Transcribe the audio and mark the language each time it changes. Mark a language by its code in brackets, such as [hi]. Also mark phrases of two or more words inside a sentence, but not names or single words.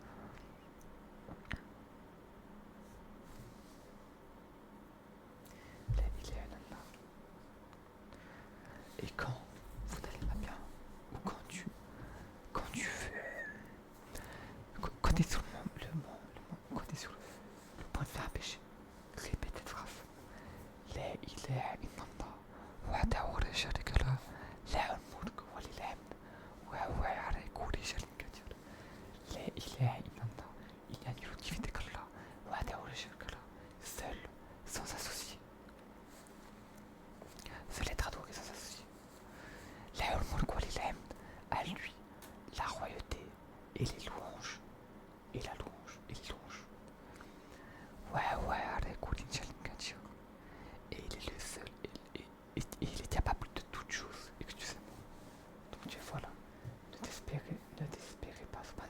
[fr] Là, il est là. Et quand vous n'allez pas bien, ou quand tu veux, quand t'es sur quand t'es sur le point de faire un péché, répète cette phrase. [ar] لا إله إلا الله وحده لا شريك له له الملك وله الحمد وهو على كل شيء قدير. لا إله إلا الله, [fr] il n'y a nul autre divinité qu'Allah, [ar] وحده لا شريك له, [fr] seul, sans associé. Seul être adoré sans associé. [ar] له الملك وله الحمد, [fr] à lui la royauté et les louanges. Et la louange, et les louanges. Et il est le seul, et il est capable de toutes choses, excusez-moi. Donc Dieu, voilà, ne désespérez pas, subhanallah.